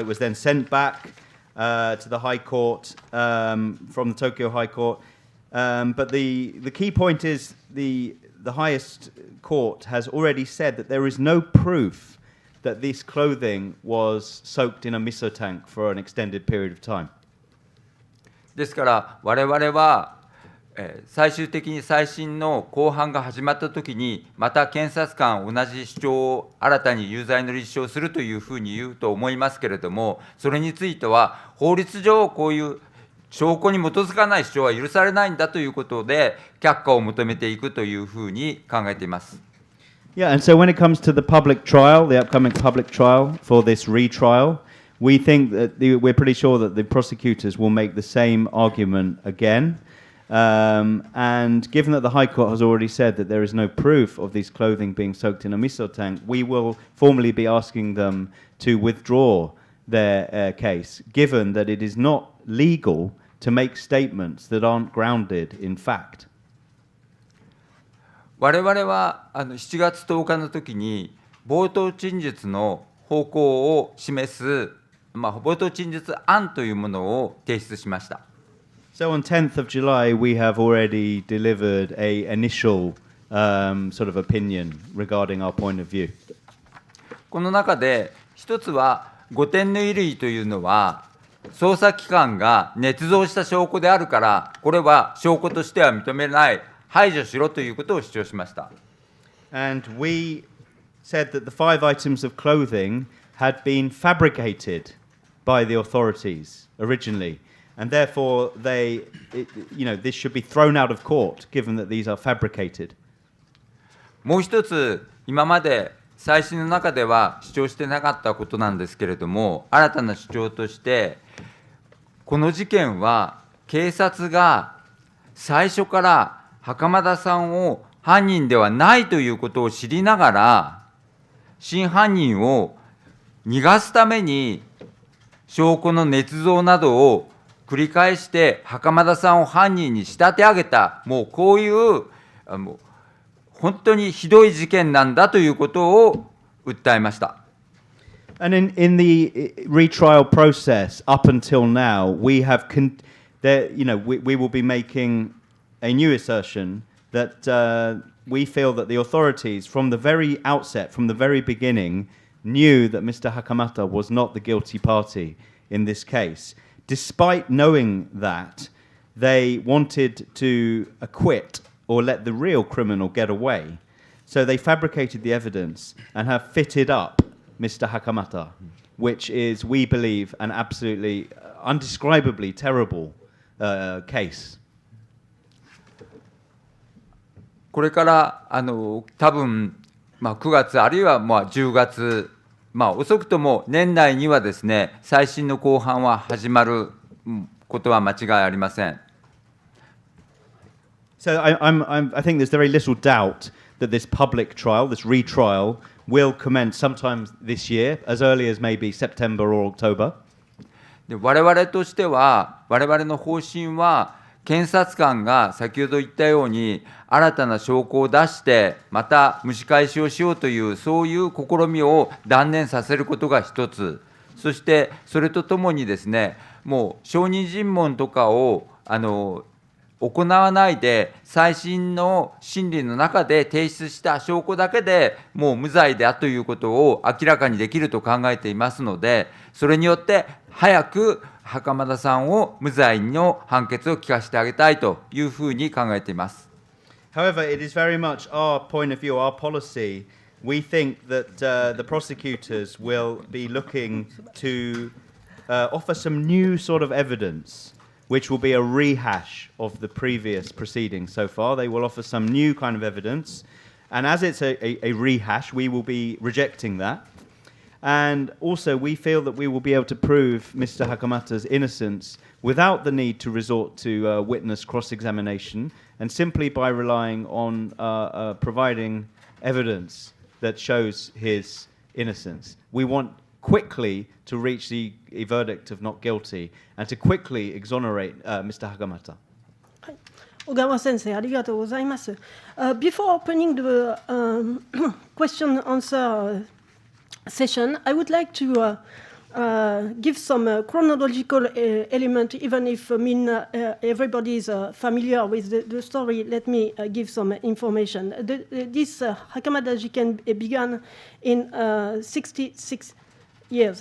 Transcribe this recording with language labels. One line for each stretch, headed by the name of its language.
English: It was then sent back to the High Court from the Tokyo High Court. But the key point is the highest court has already said that there is no proof that this clothing was soaked in a miso tank for an extended period of time.
Japanese: ですから我々は最終的に再審の公判が始まったときにまた検察官同じ主張を新たに有罪の立証するというふうに言うと思いますけれども、それについては法律上こういう証拠に基づかない主張は許されないんだということで、却下を求めていくというふうに考えています。
English: Yeah, and so when it comes to the public trial, the upcoming public trial for this retrial, we think that we're pretty sure that the prosecutors will make the same argument again. And given that the High Court has already said that there is no proof of these clothing being soaked in a miso tank, we will formally be asking them to withdraw their case, given that it is not legal to make statements that aren't grounded in fact.
Japanese: 我々は7月10日の時に冒頭陳述の方向を示す、冒頭陳述案というものを提出しました。
English: So on 10th of July, we have already delivered an initial sort of opinion regarding our point of view.
Japanese: この中で一つは5点の衣類というのは捜査機関が捏造した証拠であるから、これは証拠としては認めない、排除しろということを主張しました。
English: And we said that the 5 items of clothing had been fabricated by the authorities originally, and therefore this should be thrown out of court, given that these are fabricated.
Japanese: もう一つ、今まで再審の中では主張してなかったことなんですけれども、新たな主張として、この事件は警察が最初から袴田さんを犯人ではないということを知りながら、真犯人を逃がすために証拠の捏造などを繰り返して袴田さんを犯人に仕立て上げた、もうこういう本当にひどい事件なんだということを訴えました。
English: And in the retrial process up until now, we have we will be making a new assertion that we feel that the authorities from the very outset, from the very beginning, knew that Mr. Hakamada was not the guilty party in this case. Despite knowing that, they wanted to acquit or let the real criminal get away. So they fabricated the evidence and have fitted up Mr. Hakamada, which is, we believe, an absolutely undescribably terrible case.
Japanese: これから多分、9月あるいは10月、遅くとも年内にはですね、再審の公判は始まることは間違いありません。
English: So I think there's very little doubt that this public trial, this retrial, will commence sometime this year, as early as maybe September or October.
Japanese: で我々としては、我々の方針は、検察官が先ほど言ったように、新たな証拠を出して、また蒸し返しをしようという、そういう試みを断念させることが一つ、そしてそれとともにですね、もう証人尋問とかを行わないで、再審の審理の中で提出した証拠だけでもう無罪であるということを明らかにできると考えていますので、それによって早く袴田さんを無罪の判決を聞かせてあげたいというふうに考えています。
English: However, it is very much our point of view, our policy. We think that the prosecutors will be looking to offer some new sort of evidence, which will be a rehash of the previous proceedings so far. They will offer some new kind of evidence. And as it's a rehash, we will be rejecting that. And also, we feel that we will be able to prove Mr. Hakamada's innocence without the need to resort to witness cross-examination, and simply by relying on providing evidence that shows his innocence. We want quickly to reach a verdict of not guilty and to quickly exonerate Mr. Hakamada.
Japanese: Ogawa sensei, ありがとうございます。
English: Before opening the question answer session, I would like to give some chronological element, even if everybody is familiar with the story. Let me give some information. This Hakamada jiken began in 66 years.